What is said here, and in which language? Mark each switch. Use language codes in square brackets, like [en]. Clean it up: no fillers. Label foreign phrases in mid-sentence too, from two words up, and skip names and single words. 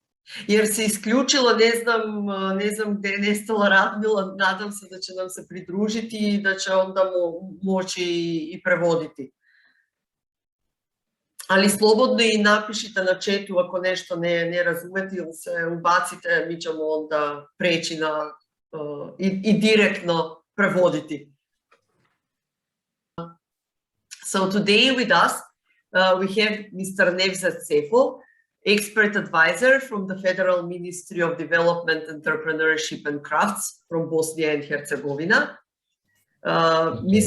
[sr] Jer se isključilo, ne znam gde je nestala Radmila, nadam se da će nam se pridružiti i da će onda moći i prevoditi. Ali slobodno i napišite na chatu ako nešto ne razumete ili se ubacite, mi ćemo onda preći i direktno prevoditi. [en] So today with us, we have Mr. Nevzat Sefo, expert advisor from the Federal Ministry of Development, Entrepreneurship and Crafts from Bosnia and Herzegovina. Ms.